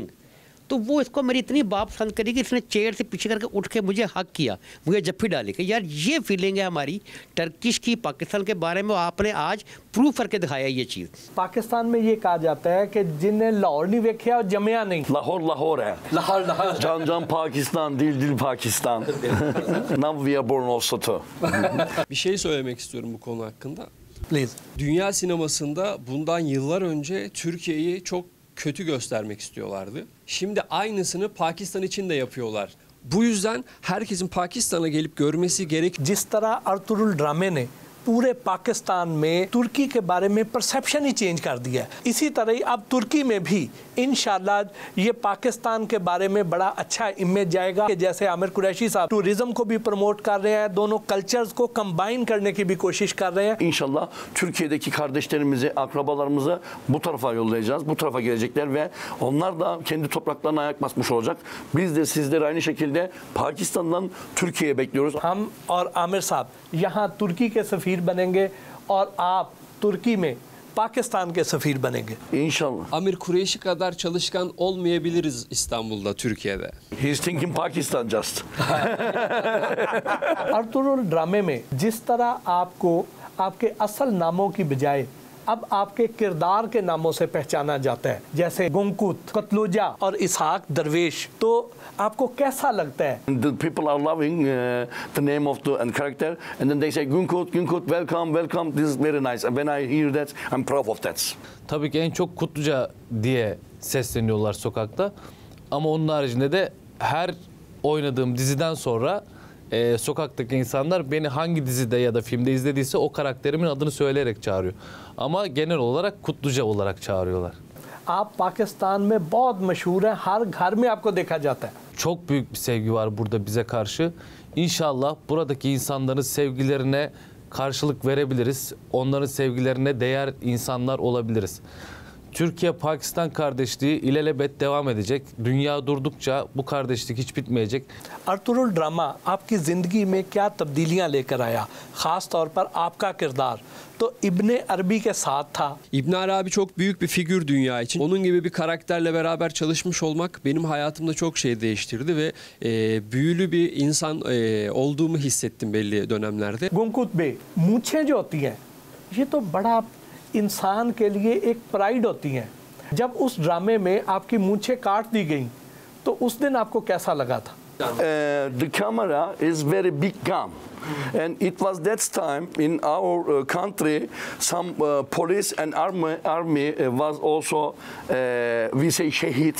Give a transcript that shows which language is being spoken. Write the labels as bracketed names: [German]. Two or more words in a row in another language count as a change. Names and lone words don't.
[Urdu] تو وہ اس کو میری اتنی بات پسند کری کہ اس نے چیئر سے پیچھے کر کے اٹھ کے مجھے حق کیا، مجھے جپھی ڈالی کہ یار یہ فیلنگ ہے ہماری ٹرکش کی پاکستان کے بارے میں، آپ نے آج پروو کر کے دکھایا یہ چیز. پاکستان میں یہ کہا جاتا ہے کہ جنہیں لاہور نہیں دیکھا اور جمیا نہیں. Lahore है। لاہور. [Turkish] Can Pakistan, dil Pakistan. [English] Now we are born also too. [Turkish] Bir şey söylemek istiyorum bu konu hakkında. Please. Dünya sinemasında bundan yıllar önce Türkiye'yi çok kötü göstermek istiyorlardı. Şimdi aynısını Pakistan için de yapıyorlar. Bu yüzden herkesin Pakistan'a gelip görmesi gerek. [Urdu] جس طرح ارطغرل ڈرامے نے پورے پاکستان میں ترکی کے بارے میں پرسیپشن ہی چینج کر دیا ہے. اسی طرح ہی اب ترکی میں بھی ان شاء اللہ یہ پاکستان کے بارے میں بڑا اچھا امیج جائے گا کہ جیسے عامر قریشی صاحب ٹورزم کو بھی پروموٹ کر رہے ہیں، دونوں کلچرز کو کمبائن کرنے کی بھی کوشش کر رہے ہیں. [Turkish] İnşallah Türkiye'deki kardeşlerimizi, akrabalarımızı bu tarafa yollayacağız. Bu tarafa gelecekler ve onlar da kendi topraklarına ayak basmış olacak. Biz de sizleri aynı şekilde Pakistan'dan Türkiye'ye bekliyoruz. [Urdu] ہم اور عامر صاحب یہاں ترکی کے سفیر بنیں گے اور آپ ترکی میں پاکستان کے سفیر بنیں گے [Turkish] İnşallah. Amir Kureyşi kadar çalışkan olmayabiliriz İstanbul'da, Türkiye'de. [English] He's thinking Pakistan just. [Urdu] ارطغرل ڈرامے میں جس طرح آپ کو آپ کے اصل ناموں کی بجائے اب آپ کے کردار کے ناموں سے پہچانا جاتا ہے، جیسے گنکت، قتلوجہ اور اسحاق درویش، تو آپ کو کیسا لگتا ہے? [English] The people are loving the name of the and character, and then they say Günkut, Günkut, welcome, welcome. This is very nice. And when I hear that, I'm proud of that. [Turkish] Tabii ki en çok Kutluca diye sesleniyorlar sokakta. Ama onun haricinde de her oynadığım diziden sonra sokaktaki insanlar beni hangi dizide ya da filmde izlediyse o karakterimin adını söyleyerek çağırıyor. Ama genel olarak Kutluca olarak çağırıyorlar. [Urdu] آپ پاکستان میں بہت مشہور ہیں، ہر گھر میں آپ کو دیکھا جاتا ہے. [Turkish] Çok büyük bir sevgi var burada bize karşı. İnşallah buradaki insanların sevgilerine karşılık verebiliriz. Onların sevgilerine değer insanlar olabiliriz. Türkiye-Pakistan kardeşliği ilelebet devam edecek. Dünya durdukça bu kardeşlik hiç bitmeyecek. [Urdu] ارطغرل ڈرامہ آپ کی زندگی میں کیا تبدیلیاں لے کر آیا، خاص طور پر آپ کا کردار تو ابن عربی کے ساتھ تھا. [Turkish] İbn Arabi çok büyük bir figür dünya için. Onun gibi bir karakterle beraber çalışmış olmak benim hayatımda çok şey değiştirdi ve büyülü bir insan olduğumu hissettim belli dönemlerde. [Urdu] گنکت بے مونچھیں جو ہوتی ہیں یہ تو بڑا انسان کے لیے ایک پرائڈ ہوتی ہیں. جب اس ڈرامے میں آپ کی مونچھیں کاٹ دی گئی تو اس دن آپ کو کیسا لگا تھا? [English] The camera is very big gun. And it was that time in our country, some police and army was also, we say, shaheeds.